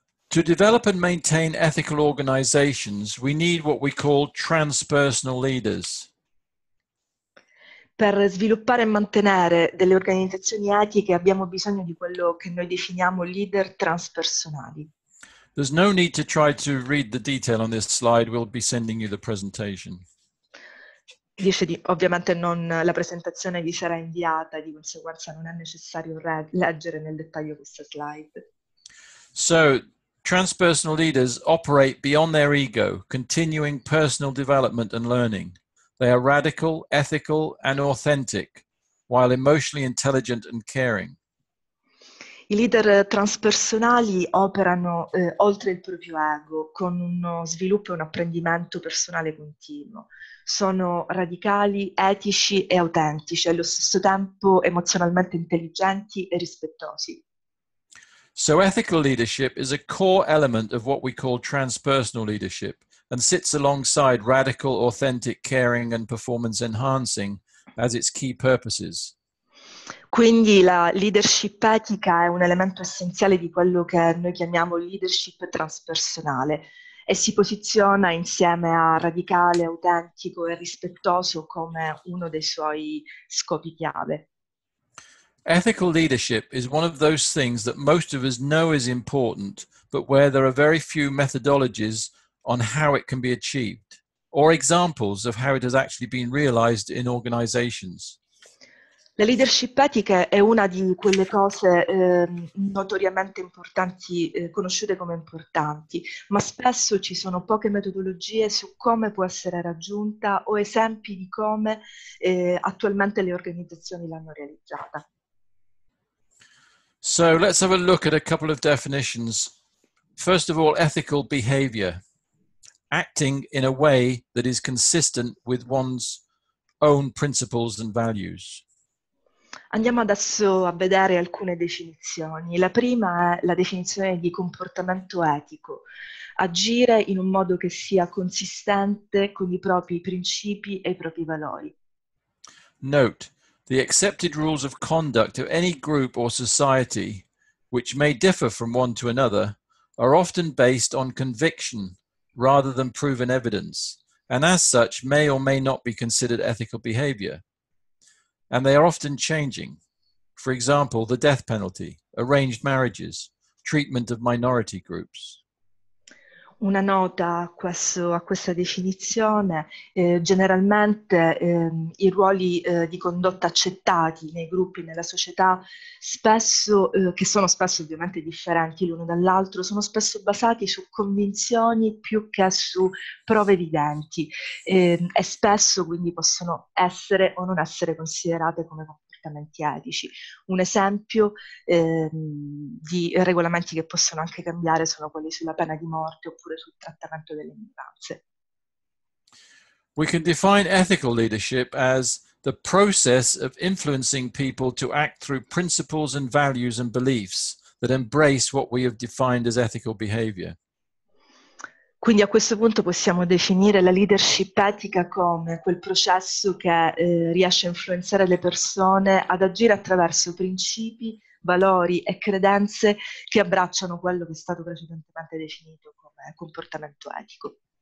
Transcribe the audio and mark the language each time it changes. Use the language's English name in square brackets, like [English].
[English] To develop and maintain ethical organizations, we need what we call transpersonal leaders. [Italian] Per sviluppare e mantenere delle organizzazioni etiche abbiamo bisogno di quello che noi definiamo leader transpersonali. [English] There's no need to try to read the detail on this slide. We'll be sending you the presentation. [Italian] Ovviamente la presentazione vi sarà inviata, di conseguenza non è necessario leggere nel dettaglio questa slide. [English] So, transpersonal leaders operate beyond their ego, continuing personal development and learning. They are radical, ethical, and authentic, while emotionally intelligent and caring. [Italian] I leader transpersonali operano oltre il proprio ego, con uno sviluppo e un apprendimento personale continuo. Sono radicali, etici e autentici, allo stesso tempo emozionalmente intelligenti e rispettosi. [English] So ethical leadership is a core element of what we call transpersonal leadership and sits alongside radical, authentic, caring, and performance enhancing as its key purposes. [Italian] Quindi la leadership etica è un elemento essenziale di quello che noi chiamiamo leadership transpersonale e si posiziona insieme a radicale, autentico e rispettoso come uno dei suoi scopi chiave. [English] Ethical leadership is one of those things that most of us know is important, but where there are very few methodologies on how it can be achieved, or examples of how it has actually been realized in organizations. [Italian] La leadership etica è una di quelle cose notoriamente importanti, conosciute come importanti, ma spesso ci sono poche metodologie su come può essere raggiunta o esempi di come attualmente le organizzazioni l'hanno realizzata. [English] So let's have a look at a couple of definitions. First of all, ethical behavior. Acting in a way that is consistent with one's own principles and values. [Italian] Andiamo adesso a vedere alcune definizioni. La prima è la definizione di comportamento etico. Agire in un modo che sia consistente con i propri principi e i propri valori. [English] Note, the accepted rules of conduct of any group or society, which may differ from one to another, are often based on conviction rather than proven evidence, and as such may or may not be considered ethical behavior. And they are often changing. For example, the death penalty, arranged marriages, treatment of minority groups. [Italian] Una nota a questa definizione, generalmente i ruoli di condotta accettati nei gruppi, nella società, spesso, che sono spesso ovviamente differenti l'uno dall'altro, sono spesso basati su convinzioni più che su prove evidenti e spesso quindi possono essere o non essere considerate come comportamenti etici. Un esempio di regolamenti che possono anche cambiare sono quelli sulla pena di morte oppure sul trattamento delle minoranze. [English] We can define ethical leadership as the process of influencing people to act through principles and values and beliefs that embrace what we have defined as ethical behavior. [Italian] Quindi a questo punto possiamo definire la leadership etica come quel processo che riesce a influenzare le persone ad agire attraverso principi, valori e credenze che abbracciano quello che è stato precedentemente definito come comportamento etico.